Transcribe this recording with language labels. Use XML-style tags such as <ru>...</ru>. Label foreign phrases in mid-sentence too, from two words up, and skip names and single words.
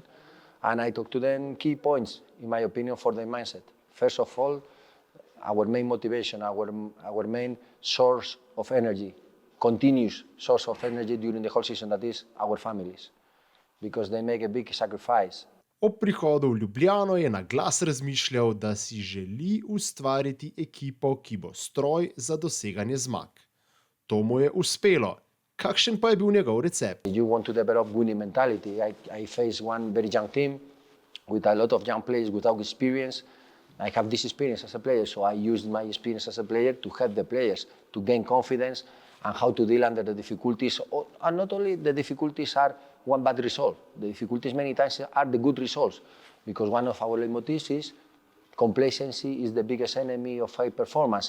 <en>And I talked to them key points, in my opinion, for their mindset. First of all, our main motivation, our main source of energy, continuous source of energy during the whole season, that is our families. Because they make a big sacrifice.</en> <sl>Ob prihodu v Ljubljano je na glas razmišljal, da si želi ustvariti ekipo, ki bo stroj za doseganje zmag. To mu je uspelo. Kakšen pa je bil njegov recept?</sl> <en>You want to develop winning mentality. I face one very young team with a lot of young players without experience. I have this experience as a player, so I used my experience as a player to help the players to gain confidence and how to deal under the difficulties. And not only the difficulties are one bad result. The difficulties many times are the good results, because one of our leitmotifs is complacency is the biggest enemy of high performance.</en>